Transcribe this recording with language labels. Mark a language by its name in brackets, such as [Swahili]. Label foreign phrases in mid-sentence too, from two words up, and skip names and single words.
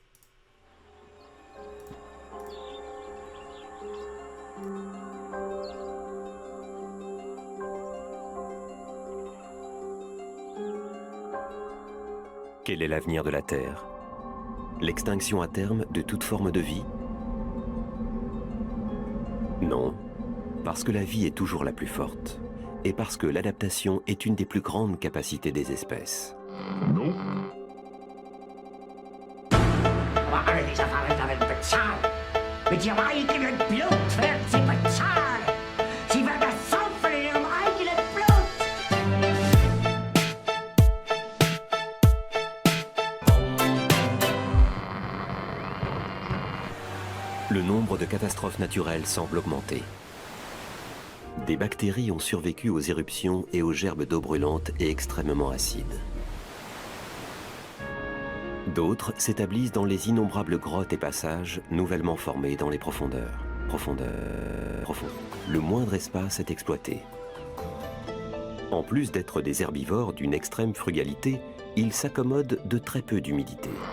[French] Quel est l'avenir de la Terre? L'extinction à terme de toute forme de vie? Non, parce que la vie est toujours la plus forte, et parce que l'adaptation est une des plus grandes capacités des espèces. [German] Alle diese Verräter werden bezahlt. Mit ihrem eigenen Blut werden sie bezahlt. Sie werden das saufen in ihrem eigenen Blut. [French] Le nombre de catastrophes naturelles semble augmenter. Des bactéries ont survécu aux éruptions et aux gerbes d'eau brûlante et extrêmement acides. D'autres s'établissent dans les innombrables grottes et passages nouvellement formés dans les profondeurs. Le moindre espace est exploité. En plus d'être des herbivores d'une extrême frugalité, ils s'accommodent de très peu d'humidité.